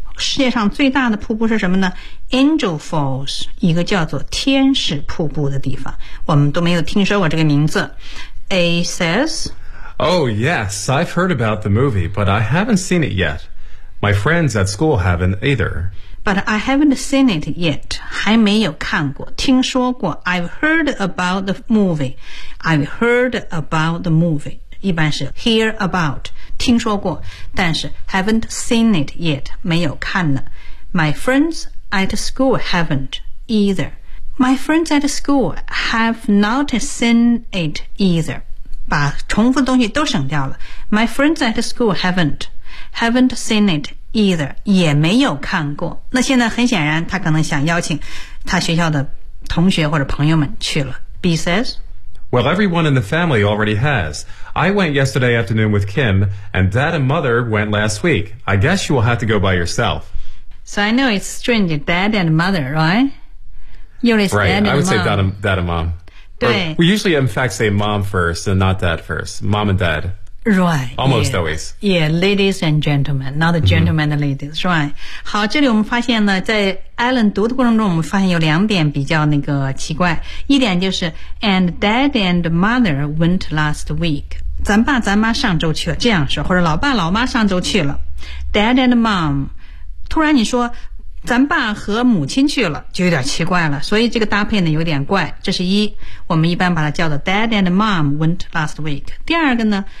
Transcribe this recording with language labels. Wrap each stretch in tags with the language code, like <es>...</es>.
<zh>世界上最大的瀑布是什么呢？Angel Falls, 一个叫做天使瀑布的地方。我们都没有听说过这个名字。</zh> <en>A says, Oh yes, I've heard about the movie, but I haven't seen it yet. My friends at school haven't either. But I haven't seen it yet.</en> <zh>还没有看过，听说过。</zh> <en>I've heard about the movie. I've heard about the movie.</en> <zh>一般是 hear about, 听说过，但是</zh> <en>haven't seen it yet,</en> <zh>没有看呢。</zh> <en>My friends at school haven't either. My friends at school have not seen it either.</en> <zh>把重复的东西都省掉了。</zh> <en>My friends at school haven't seen it either.</en> <zh>Either, 也没有看过。那现在很显然他可能想邀请他学校的同学或者朋友们去了。</zh> <en>B says, Well, everyone in the family already has. I went yesterday afternoon with Kim, and Dad and Mother went last week. I guess you will have to go by yourself. So I know it's strange, Dad and Mother, right? You're right, Dad and I would、 Say Dad and Mom.</en> <zh>对</zh> <en>We usually, in fact, say Mom first and not Dad first. Mom and Dad. Right. Almost yeah, always. Yeah, ladies and gentlemen, not gentlemen and ladies,、mm-hmm. right?</en> <zh>好，这里我们发现呢，在 Alan 读的过程中，我们发现有两点比较那个奇怪。一点就是</zh> <en>，and dad and mother went last week.</en> <zh>咱爸咱妈上周去了，这样说，或者老爸老妈上周去了。</zh> <en>Dad and mom.</en> <zh>突然你说，咱爸和母亲去了，就有点奇怪了。所以这个搭配呢，有点怪。这是一，我们一般把它叫做</zh> <en>dad and mom went last week.</en> <zh>第二个呢？</zh>